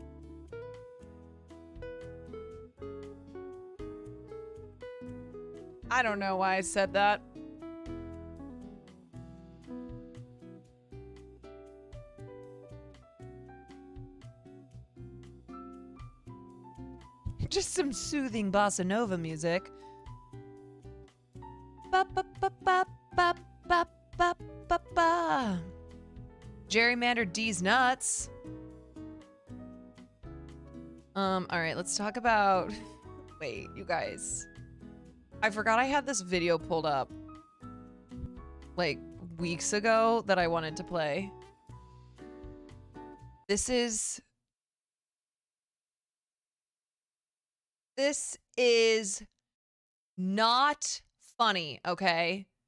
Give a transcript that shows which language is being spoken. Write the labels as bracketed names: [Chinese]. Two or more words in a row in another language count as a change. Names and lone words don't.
[English] I don't know why I said that. Just some soothing bossa nova music. Ba ba ba ba ba ba ba ba ba. Gerrymandered D's nuts. All right, let's talk about. Wait, you guys. I forgot I had this video pulled up like weeks ago that I wanted to play. This is not funny, okay?